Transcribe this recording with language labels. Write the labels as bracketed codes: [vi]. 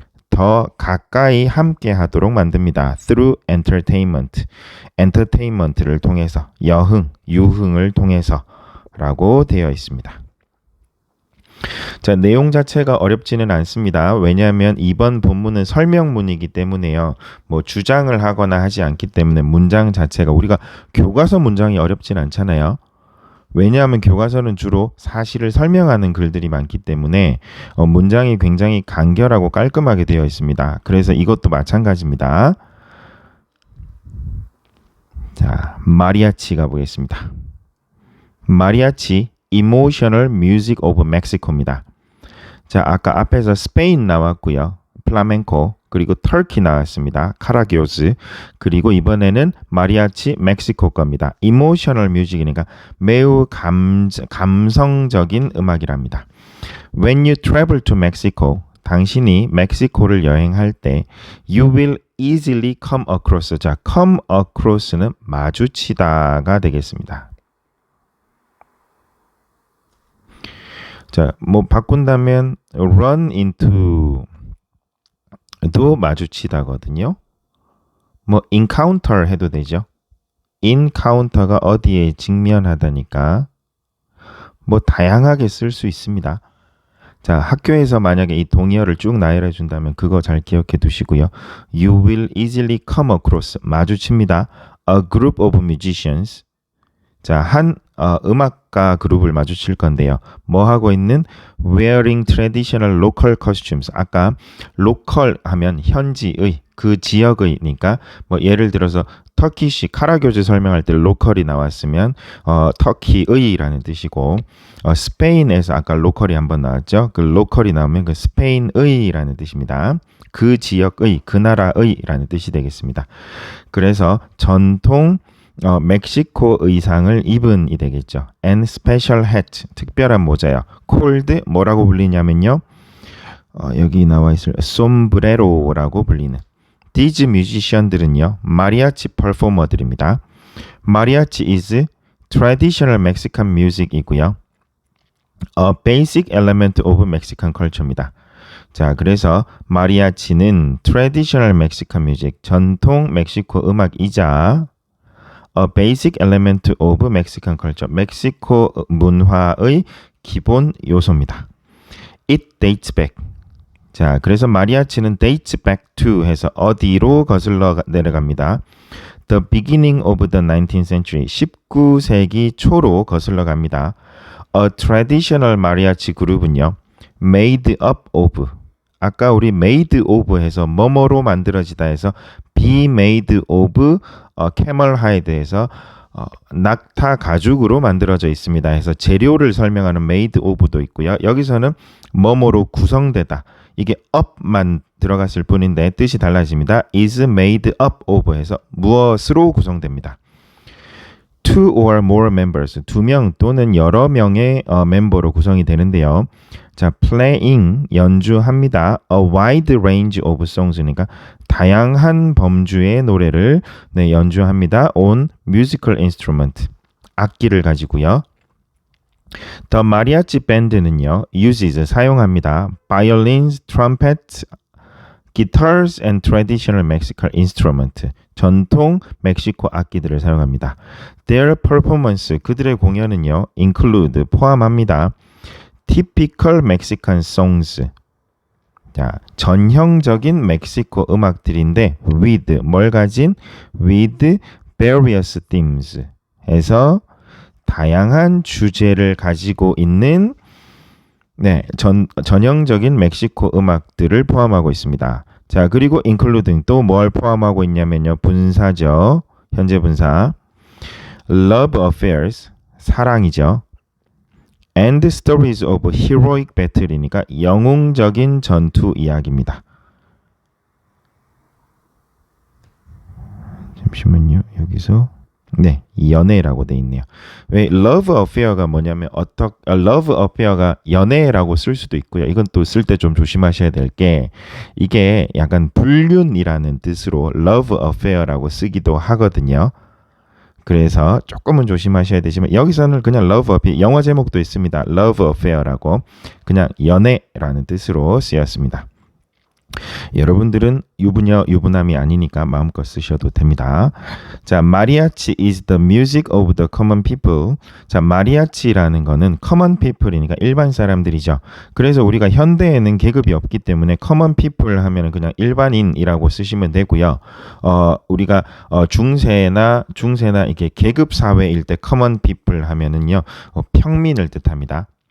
[ko] 더 가까이 함께 하도록 만듭니다. [en] through entertainment, [ko] entertainment를 통해서 여흥, 유흥을 통해서 라고 되어 있습니다. 자, 내용 자체가 어렵지는 않습니다. 왜냐하면 이번 본문은 설명문이기 때문에요. 뭐 주장을 하거나 하지 않기 때문에 문장 자체가 우리가 교과서 문장이 어렵진 않잖아요. 왜냐하면 교과서는 주로 사실을 설명하는 글들이 많기 때문에 문장이 굉장히 간결하고 깔끔하게 되어 있습니다. 그래서 이것도 마찬가지입니다. 자, 마리아치 가보겠습니다. [en] 마리아치 Emotional Music of Mexico입니다. [ko] 자, 아까 앞에서 스페인 나왔고요. 플라멘코 그리고 터키 나왔습니다. 카라교즈 그리고 이번에는 마리아치 멕시코 겁니다. Emotional Music이니까 매우 감성적인 음악이랍니다. [en] When you travel to Mexico [ko] 당신이 멕시코를 여행할 때 [en] you will easily come across 자, come across는 [ko] 마주치다가 되겠습니다. 자, 뭐 바꾼다면 run into 도 마주치다거든요. 뭐 encounter 해도 되죠. encounter가 어디에 직면하다니까 뭐 다양하게 쓸 수 있습니다. 자, 학교에서 만약에 이 동의어를 쭉 나열해 준다면 그거 잘 기억해 두시고요. [en] You will easily come across 마주칩니다. A group of musicians. [ko] 자, 한 음악가 그룹을 마주칠 건데요. 뭐 하고 있는? [en] Wearing traditional local costumes. [ko] 아까 local 하면 현지의, 그 지역의니까 뭐 예를 들어서 터키시 카라교즈 설명할 때 로컬이 나왔으면 터키의라는 뜻이고 스페인에서 아까 로컬이 한번 나왔죠. 그 로컬이 나오면 그 스페인의라는 뜻입니다. 그 지역의, 그 나라의라는 뜻이 되겠습니다. 그래서 전통 멕시코 의상을 입은이 되겠죠. [en] And special hat, [ko] 특별한 모자요. called 뭐라고 불리냐면요. 여기 나와 있을 sombrero라고 불리는. These musician들은요, 마리아치 퍼포머들입니다. [en] 마리아치 is traditional Mexican music이고요. A basic element of Mexican culture입니다. [ko] 자, 그래서 마리아치는 [en] traditional Mexican music, [ko] 전통 멕시코 음악이자 [en] A basic element of Mexican culture, [ko] 멕시코 문화의 기본 요소입니다. [en] It dates back. [ko] 자, 그래서 마리아치는 dates back to 해서 어디로 거슬러 내려갑니다. [en] The beginning of the 19th century, [ko] 19세기 초로 거슬러 갑니다. A traditional mariachi 그룹은요, made up of, 아까 우리 made of 해서 뭐뭐로 만들어지다 해서 [en] be made of camel hide [ko] 해서 낙타 가죽으로 만들어져 있습니다 해서 재료를 설명하는 made of도 있고요. 여기서는 뭐뭐로 구성되다. 이게 up만 들어갔을 뿐인데 뜻이 달라집니다. is made up of 해서 무엇으로 구성됩니다. [en] Two or more members, [ko] 2명 또는 여러 명의 멤버로 구성이 되는데요. 자, playing, 연주합니다. [en] A wide range of songs, [ko] 그러니까 다양한 범주의 노래를 연주합니다. [en] On musical instrument, [ko] 악기를 가지고요. [en] The mariachi band는요, uses, 사용합니다. Violins, trumpets, guitars and traditional Mexican instrument, [ko] 전통 멕시코 악기들을 사용합니다. [en] Their performance, [ko] 그들의 공연은요, include, 포함합니다. [en] Typical Mexican songs, [ko] 자, 전형적인 멕시코 음악들인데 with, 뭘 가진? [en] with various themes [ko] 해서 다양한 주제를 가지고 있는 전형적인 멕시코 음악들을 포함하고 있습니다. 자, 그리고 including 또 뭘 포함하고 있냐면요. 분사죠. 현재 분사. [en] love affairs, [ko] 사랑이죠. [en] and stories of heroic battle이니까 [ko] 영웅적인 전투 이야기입니다. 잠시만요. 여기서 연애라고 돼 있네요. 왜 love affair가 뭐냐면 love affair가 연애라고 쓸 수도 있고요. 이건 또 쓸 때 좀 조심하셔야 될 게 이게 약간 불륜이라는 뜻으로 love affair라고 쓰기도 하거든요. 그래서 조금은 조심하셔야 되지만 여기서는 그냥 love affair, 영화 제목도 있습니다. love affair라고 그냥 연애라는 뜻으로 쓰였습니다. 여러분들은 유부녀, 유부남이 아니니까 마음껏 쓰셔도 됩니다. [en] 자, mariachi is the music of the common people. [ko] 자, mariachi라는 거는 common people이니까 일반 사람들이죠. 그래서 우리가 현대에는 계급이 없기 때문에 common people 하면 그냥 일반인이라고 쓰시면 되고요. 우리가 중세나 이렇게 계급 사회일 때 common people 하면은요, 평민을 뜻합니다.